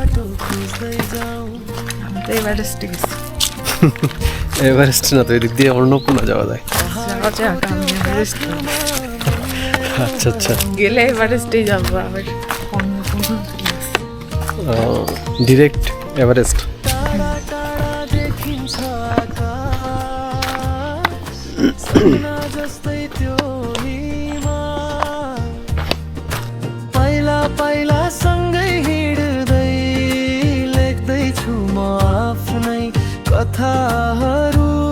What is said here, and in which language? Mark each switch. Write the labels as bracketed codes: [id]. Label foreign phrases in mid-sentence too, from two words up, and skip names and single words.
[bn] এভারেস্টে গেছি। এভারেস্ট না তো, এদিক দিয়ে অন্নপূর্ণা যাওয়া যায়। যাওয়া যাক, আমি এভারেস্ট আচ্ছা আচ্ছা, গেলে এভারেস্টেই যাবো। আবার ডিরেক্ট এভারেস্ট। [ne] पहिला पहिला सँगै हिँड्दै लेख्दैछु म आफ्नै कथाहरू।